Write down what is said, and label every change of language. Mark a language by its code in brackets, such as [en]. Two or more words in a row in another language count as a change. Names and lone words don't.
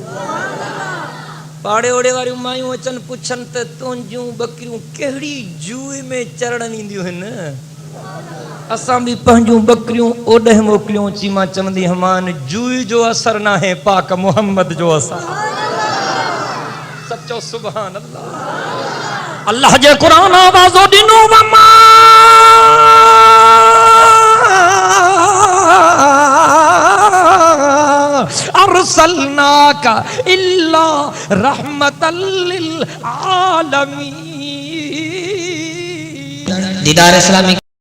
[sd] पाड़े ओड़े वारियूं मायूं अचनि पुछनि त तुंहिंजूं बकरियूं कहिड़ी जूए में चरण ईंदियूं आहिनि? असां बि पंहिंजूं बकरियूं ओॾे मोकिलियूं। ची मां चवंदी हमान जूई जो असर न आहे, पाक मोहम्मद जो असर। सब चओ [ar] سبحان الله. [sd] अल्लाह जे कुरान आवाज़ो ॾिनो, [ar] وما أرسلناك إلا رحمة للعالمين. दीदार इस्लामी